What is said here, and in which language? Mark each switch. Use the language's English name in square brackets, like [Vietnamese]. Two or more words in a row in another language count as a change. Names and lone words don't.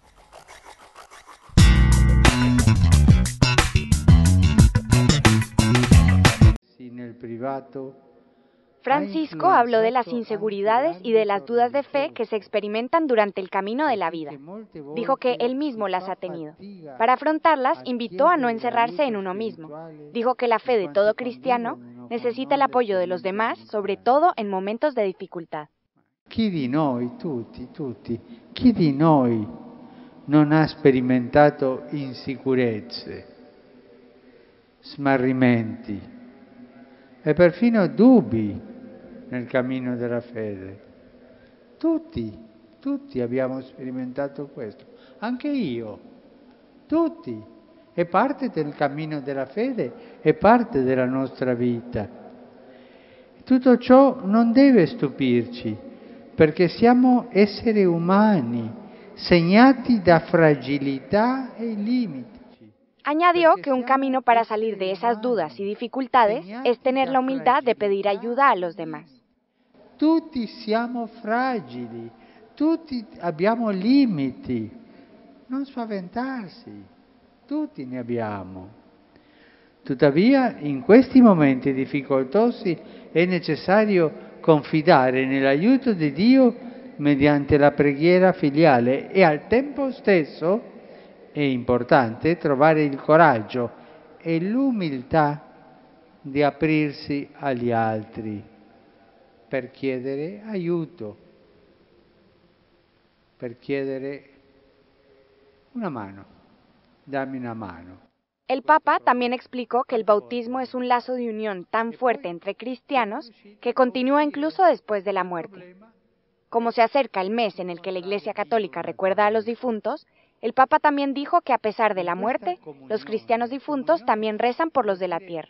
[Spanish] Francisco habló de las inseguridades y de las dudas de fe que se experimentan durante el camino de la vida. Dijo que él mismo las ha tenido. Para afrontarlas, invitó a no encerrarse en uno mismo. Dijo que la fe de todo cristiano necesita el apoyo de los demás, sobre todo en momentos de dificultad. [Italian] Chi di noi, tutti, chi di noi non ha sperimentato insicurezze, smarrimenti e perfino dubbi nel cammino della fede? Tutti abbiamo sperimentato questo, anche io, tutti. È parte del cammino della fede, è parte della nostra vita. Tutto ciò non deve stupirci, perché siamo esseri umani, segnati da fragilità e limiti. [Spanish] Añadió que un camino para salir de esas dudas y dificultades es tener la humildad de pedir ayuda a los demás. [Italian] Tutti siamo fragili, tutti abbiamo limiti, non spaventarsi, tutti ne abbiamo. Tuttavia, in questi momenti difficoltosi è necessario confidare nell'aiuto di Dio mediante la preghiera filiale e al tempo stesso è importante trovare il coraggio e l'umiltà di aprirsi agli altri per chiedere aiuto, per chiedere una mano, dammi una mano. [Spanish] El Papa también explicó que el bautismo es un lazo de unión tan fuerte entre cristianos que continúa incluso después de la muerte. Como se acerca el mes en el que la Iglesia Católica recuerda a los difuntos, el Papa también dijo que a pesar de la muerte, los cristianos difuntos también rezan por los de la tierra.